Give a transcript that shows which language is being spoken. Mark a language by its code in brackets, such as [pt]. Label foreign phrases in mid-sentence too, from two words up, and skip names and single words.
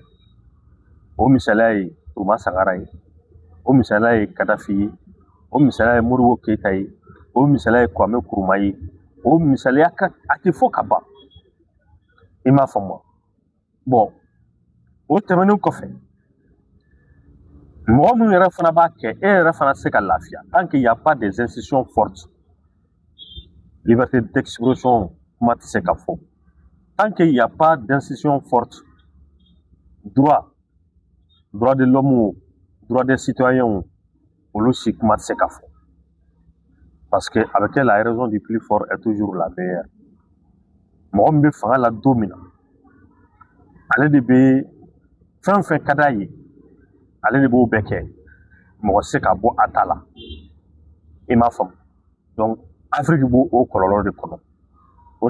[bm] O misaliya ye Tuma Sankara ye, o misaliya ye Kadafi ye, o misaliya ye Modibo Keyita ye, o misaliya ye Kwame Nkrumah ye, o misaliya a tɛ fɔ ka ban. I m'a faamu wa? bon o tɛmɛnen kɔfɛ mɔgɔ minnu yɛrɛ fana b'a kɛ e yɛrɛ fana se ka lafiya [fr] tant qu'il y a pas des institutions fortes liberté d'expression [bm] kuma tɛ se ka fɔ [fr] tant qu'il y a pas d'institution forte droit de l'homme droit des citoyens [bm] olu si kuma tɛ se ka fɔ [fr] parce que avec la raison du plus fort est toujours la meilleure [bm] mɔgɔ min bɛ fanga la don min na ale de bɛ fɛn fɛn ka d'a ye ale de b'o bɛɛ kɛ mɔgɔ se ka bɔ a ta la i m'a faamu donc Afrique b'o o kɔlɔlɔ de kɔnɔ o